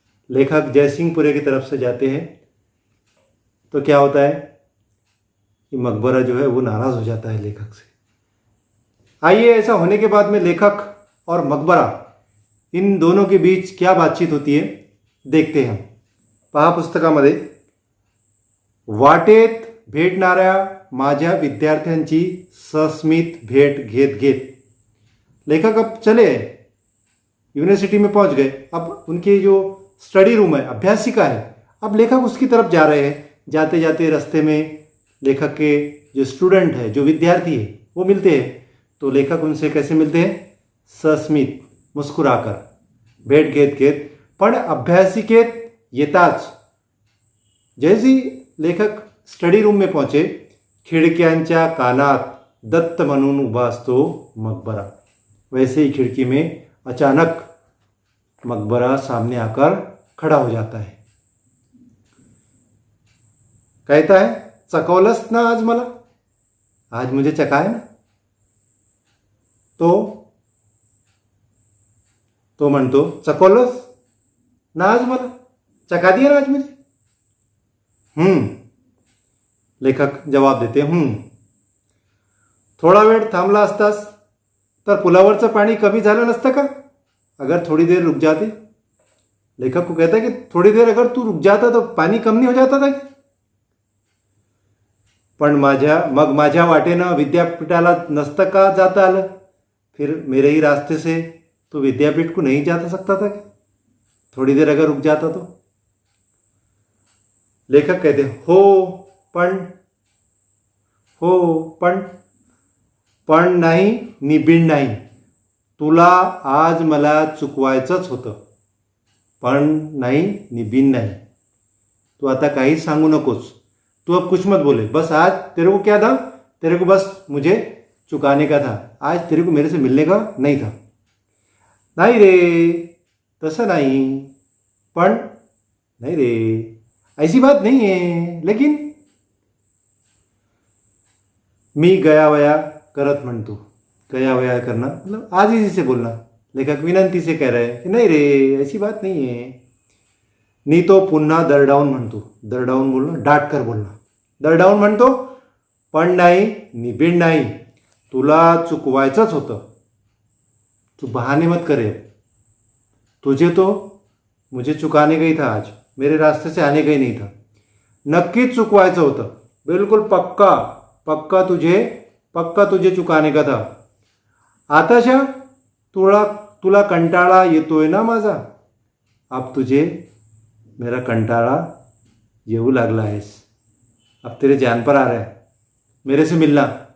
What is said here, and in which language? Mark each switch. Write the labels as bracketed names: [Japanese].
[Hindi] लेखक जयसिंहपुरे की तरफ से जाते हैं. तो क्या होता है कि मकबरा जो है वो नाराज़ हो जाता है लेखक से. आइए, ऐसा होने के बाद में लेखक और मकबरा इन दोनों के बीच क्या बातचीत होती है देखते हैं. [Marathi] पहा पुस्तकामध्ये, वाटेत भेटणाऱ्या माझ्या विद्यार्थ्यांची सस्मित भेट घेत घेत. [Hindi] लेखक अब चले, यूनिवर्सिटी में पहुंच गए. अब उनकी जो स्टडी रूम है, अभ्यासिका है, अब लेखक उसकी तरफ जा रहे हैं. जाते जाते रास्ते में लेखक के जो स्टूडेंट है, जो विद्यार्थी है, वो मिलते हैं. तो लेखक उनसे कैसे मिलते हैं? [Marathi] सस्मित, मुस्कुराकर. भेट घेत घेत. पण अभ्यासिकेत येताच [Hindi] जैसे लेखक स्टडी रूम में पहुंचे, [Marathi] खिडक्यांच्या कानात दत्त म्हणून उभा असतो मकबरा. [Hindi] वैसे ही खिड़की में अचानक मकबरा सामने आकर खड़ा हो जाता है. कहता है, [Marathi] चकवलंस ना आज मला? [Hindi] आज मुझे चकाए ना? [Marathi] तो म्हणतो, चकवलंस ना आज मला? [Hindi] चका दिया ना आज मुझे? [Marathi] लेखक जवाब देते, थोडा वेळ थांबला असतास तर पुलावरचं पाणी कमी झालं नसतं का? [Hindi] अगर थोड़ी देर रुक जाते. लेखक को कहता है कि थोड़ी देर अगर तू रुक जाता तो पानी कम नहीं हो जाता था क्या? [Marathi] पण माझ्या वाटेनं विद्यापीठाला नसतं का जाता आलं? [Hindi] फिर मेरे ही रास्ते से तो विद्यापीठ को नहीं जा सकता था क्या? थोड़ी देर अगर रुक जाता तो. लेखक कहते, [Marathi] पण नाही नि बिन नाही. तुला आज मला चुकवायचंच होतं. पण नाही नि बिन नाही. तू आता काहीच सांगू नकोस. [Hindi] तू अब कुछ मत बोले. बस आज तेरे को क्या था? तेरे को बस मुझे चुकाने का था. आज तेरे को मेरे से मिलने का नहीं था. [Marathi] नाही रे, तसं नाही. पण [Hindi] नहीं रे, ऐसी बात नहीं है. [Marathi] लेकिन मी गयावया करत म्हणतो. [Hindi] गयावया करना मतलब आजीजी से बोलना. लेखक विनंती से कह रहे हैं कि नहीं रे, ऐसी बात नहीं है. [Marathi] नी तो पुन्हा दरडावून म्हणतो. दरडावून बोलणं, [Hindi] डाट कर [Marathi] बोलणं. दरडावून म्हणतो, पण नाही नि बिन नाही. तुला चुकवायचंच होतं. [Hindi] तू बहाने मत करे. तुझे तो मुझे चुकाने का ही था. आज मेरे रास्ते से आने का ही नहीं था. [Marathi] नक्कीच चुकवायचं होतं. [Hindi] बिल्कुल पक्का तुझे चुकाने का था. [Marathi] आताशा तुला कंटाळा येतोय ना माझा? [Hindi] अब तुझे मेरा [Marathi] कंटाळा येऊ लागला आहेस. [Hindi] अब तेरे जान पर आ रहा है मेरे से मिलना.